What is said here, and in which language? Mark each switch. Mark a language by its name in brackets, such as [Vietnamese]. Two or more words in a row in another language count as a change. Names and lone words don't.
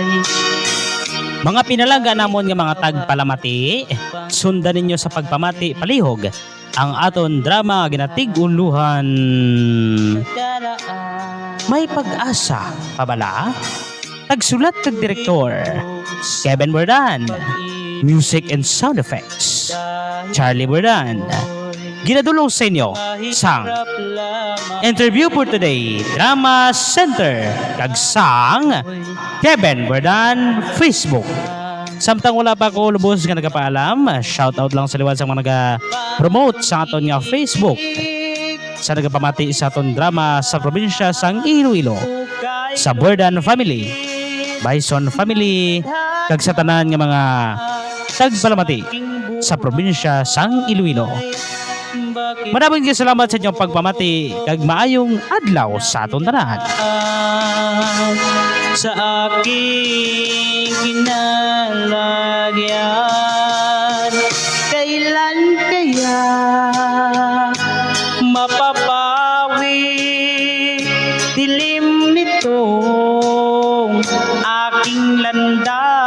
[Hiligaynon] Mga pinalangga namon nga mga tagpalamati, sundan ninyo sa pagpamati palihog ang aton drama ginatig-uluhan. May pag-asa pabala. Tagsulat kag direktor Kevin Bordan. [English] Music and sound effects Charlie Bordan. [Hiligaynon] Ginadulong sa inyo sang interview for today Drama Center kag sang Kevin Bordan Facebook. Samtang wala pa ko lubos nga nagapaalam, shoutout lang sa liwat sa mga naga-promote sa aton nga Facebook. Sa nagapamati sa aton drama sa probinsya sang Iloilo, sa Bordan family, Bison family, kag sa tanan nga mga tagpalamati sa probinsya sang Iloilo. [Filipino] Maraming salamat sa inyong [Hiligaynon] pagpamati kag maayong adlaw sa aton tanan. [Filipino] Sa aking kinalagyan, kailan kaya mapapawi dilim nitong aking landas?